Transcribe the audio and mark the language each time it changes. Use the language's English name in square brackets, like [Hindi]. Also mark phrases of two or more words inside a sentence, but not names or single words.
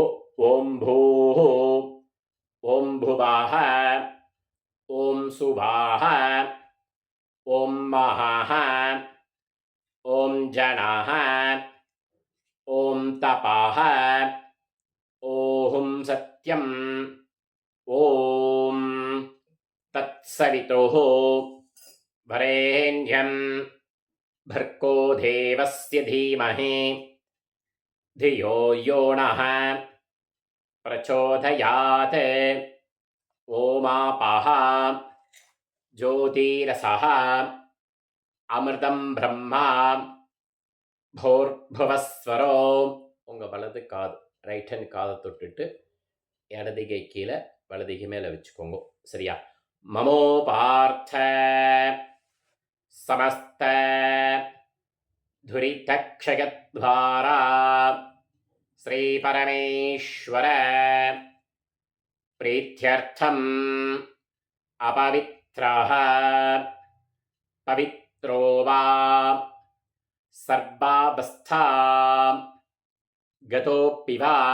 [Sanskrit] ओम् भूः, ओम् भुवः, ओम् स्वः, ओम् महः, ओम् जनः, ओम् तपः, ओम् सत्यम्, ओम् तत्सवितुः वरेण्यम् भर्गो देवस्य धीमहि धियो यो नः प्रचोदयात्. ओमापः ज्योतिरसः अमृतं ब्रह्मा भूर्भुवस्वरो. [Tamil] உங்கள் வலது காது [English] right hand [Tamil] காதை தொட்டுட்டு இடதுகை கீழே வலதுகை மேலே வச்சுக்கோங்க. சரியா? [Sanskrit] ममोपात्त समस्त धुरितक्षयद्वारा श्री परमेश्वर प्रीत्यर्थम अपवित्रः पवित्रो वा सर्वावस्था गतोऽपि वा